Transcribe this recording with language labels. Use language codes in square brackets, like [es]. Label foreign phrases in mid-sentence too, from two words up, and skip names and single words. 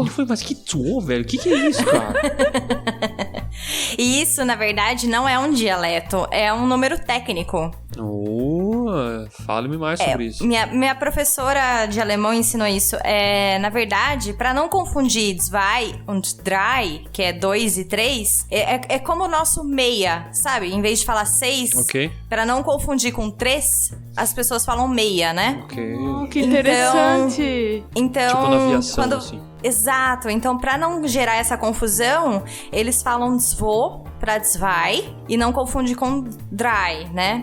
[pt] Eu falei, mas que 2, velho? O que é isso, cara? E isso, na verdade, não é um dialeto, é um número técnico. Fale-me mais sobre isso. Minha professora de alemão ensinou isso. Na verdade, pra não confundir [de] zwei und drei, [pt] que é 2 e 3, é como o nosso meia, sabe? Em vez de falar 6, Ok. pra não confundir com 3, as pessoas falam meia, né? Ok. Que interessante. Então, Tipo na aviação, assim. Exato. Então, pra não gerar essa confusão, eles falam zwo pra zwei e não confunde com drei, né?